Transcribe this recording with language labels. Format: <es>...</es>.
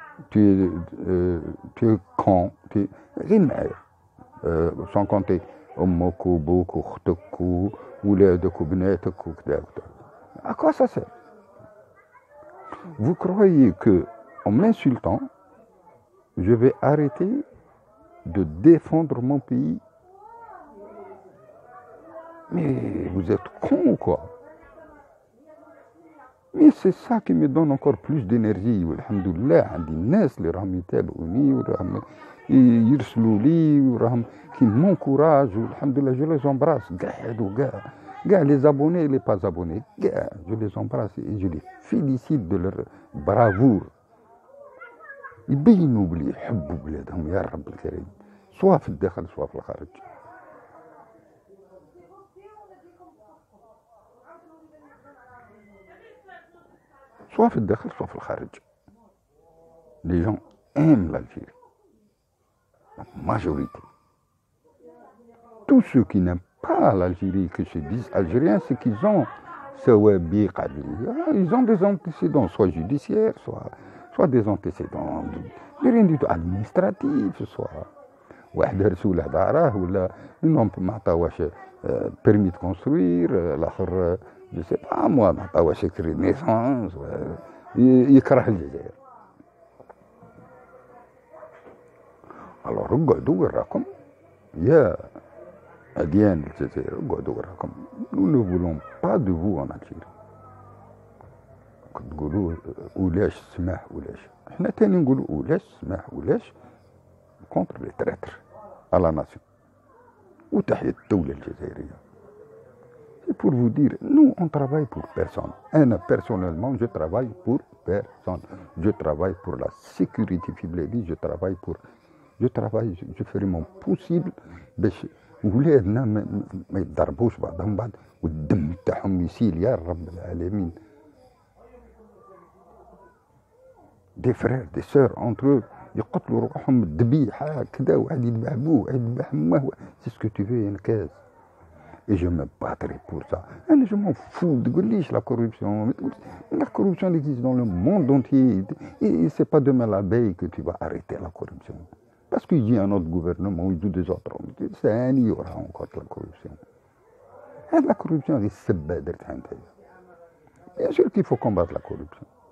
<ar>تي كون تي غير معايا سون كونتي امك وبوك واختك وولادك وبناتك وكذا وكذا اكوا سا سير</ar> <fr>vous croyez que en m'insultant je vais arrêter de défendre mon pays? Mais vous êtes con ou quoi? Mais c'est ça qui me donne encore plus d'énergie. Alhamdoulilah,</fr> <ar>عندي الناس اللي راهم يتابعوني وراهم يرسلوا لي وراهم</ar> <fr>qui m'encouragent</fr> <ar>والحمدلله</ar> <fr>je les embrasse</fr> <ar>كاع</ar> <fr>les abonnés et les pas abonnés كاع je les embrasse et je les félicite de leur bravoure.</fr> <ar>يبينوا بلي يحبوا بلادهم يا رب الكريم سواء في الداخل سواء في الخارج. soit في الداخل soit في الخارج.</ar> <fr>Les gens aiment l'Algérie. La majorité. Tous ceux qui n'aiment pas l'Algérie, qui se disent algériens, c'est qu'ils ont ils ont des antécédents, soit judiciaires, soit des antécédents de rien du tout administratifs, soit</fr> <ar>واحد رسول داره ولا انهم ما عطاوش</ar> <fr>permis de construire,</fr> <ar>الاخر</ar> <fr>je sais pas moi</fr> <ar>ما عطاوش كري نيسانس يكره الجزائر. alors اقعدوا وراكم يا أديان الجزائر اقعدوا وراكم.</ar> <fr>nous ne voulons pas de vous en Algérie.</fr> <ar>تقولوا ولاش سماح ولاش احنا تاني نقولوا ولاش سماح ولاش</ar> <fr>contre les traîtres à la nation.</fr> <ar>وتحية الدولة الجزائرية.</ar> <fr>C'est pour vous dire, nous on travaille pour personne.</fr> <ar>أنا</ar> <fr>personnellement je travaille pour personne. Je travaille pour la sécurité</fr> <ar>في بلادي.</ar> <fr>Je ferai mon possible</fr> <ar>باش ولادنا ما يضربوش بعضهم بعض والدم تاعهم يسيل يا رب العالمين.</ar> <fr>Des frères, des sœurs entre eux</fr> <ar>يقتلوا روحهم الذبيحة كذا واحد يذبح بوه واحد يذبح امه.</ar> <fr>C'est ce que tu veux</fr> <ar>ينكاز.</ar> <fr>Et je me battrai pour ça.</fr> <ar>أنا</ar> <fr>je m'en fous.</fr> <ar>تقول ليش</ar> <fr>la corruption. La corruption existe dans le monde entier. Et c'est pas demain la veille que tu vas arrêter la corruption. Parce qu'il y a un autre gouvernement, il y a des autres. Il y aura encore de la corruption. Et la corruption, c'est bien sûr qu'il faut combattre la corruption.</fr>